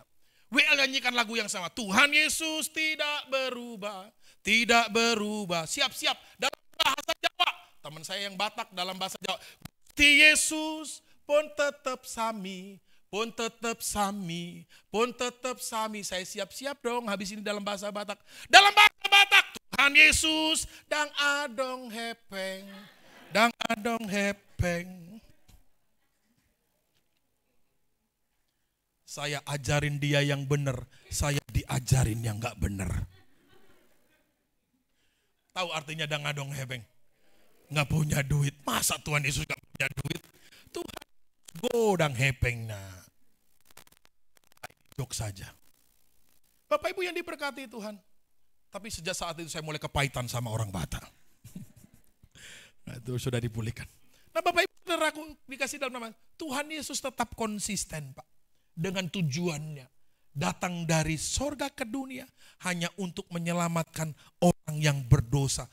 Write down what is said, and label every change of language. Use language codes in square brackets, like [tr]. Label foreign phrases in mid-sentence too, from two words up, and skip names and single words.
[id] WL nyanyikan lagu yang sama. Tuhan Yesus tidak berubah, tidak berubah. Siap-siap dalam bahasa Jawa. Teman saya yang Batak dalam bahasa Jawa. [jv] Gusti Yesus pun tetap sami, Pun tetap sami, pun tetap sami. [id] Saya siap-siap dong habis ini dalam bahasa Batak. Dalam bahasa Batak, [bbc] Tuhan Yesus dang adong hepeng. Dang adong hepeng. [id] Saya ajarin dia yang benar, saya diajarin yang gak benar. Tahu artinya [bbc] dang adong hepeng? [id] Gak punya duit. Masa Tuhan Yesus gak punya duit? [bbc] Tuhan godang hepeng. [id] Nah, jok saja. Bapak Ibu yang diberkati Tuhan. Tapi sejak saat itu saya mulai kepahitan sama orang Batak. Nah, itu sudah dipulihkan. Nah, Bapak Ibu saudaraku dikasih dalam nama Tuhan Yesus tetap konsisten, Pak, dengan tujuannya datang dari sorga ke dunia hanya untuk menyelamatkan orang yang berdosa.